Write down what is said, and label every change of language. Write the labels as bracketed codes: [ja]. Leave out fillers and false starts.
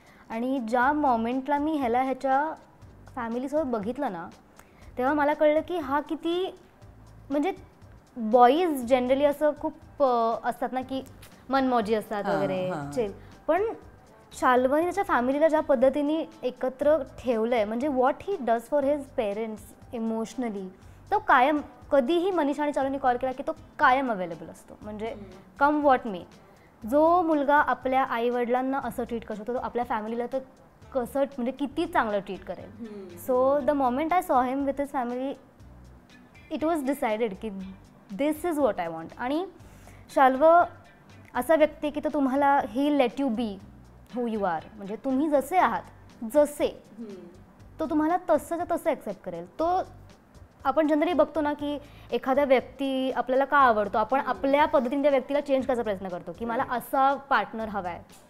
[mr] आणि ज्या मोमेंटला मी ह्याच्या फॅमिलीसोबत बघितलं ना, तेव्हा मला कळलं की हा किती, म्हणजे बॉईज जनरली असं खूप असतात ना की मनमौजी असतात वगैरे चिल, पण शाल्वनी त्याच्या फॅमिलीला ज्या पद्धतीने एकत्र ठेवलं आहे, म्हणजे [en] what he does for his parents emotionally, [mr] तो कायम, कधीही मनीषा आणि चालूनी कॉल केला की तो कायम अवेलेबल असतो. म्हणजे [en] come what may, [mr] जो मुलगा आपल्या आईवडिलांना असं ट्रीट करू शकतो तो आपल्या फॅमिलीला तर कसं, म्हणजे किती चांगलं ट्रीट करेल. [en] So the moment I saw him with his family, it was decided की this is what I want. [mr] आणि शाल्व असा व्यक्ती की तो तुम्हाला ही [en] let you be who you are, [mr] म्हणजे तुम्ही जसे आहात जसे, तो तुम्हाला तसंच्या तसं ॲक्सेप्ट करेल. तो आपण जनरली बघतो ना की एखादा व्यक्ती आपल्याला का आवडतो, आपण आपल्या पद्धतीने त्या व्यक्तीला चेंज करायचा प्रयत्न करतो की मला असा पार्टनर हवा आहे.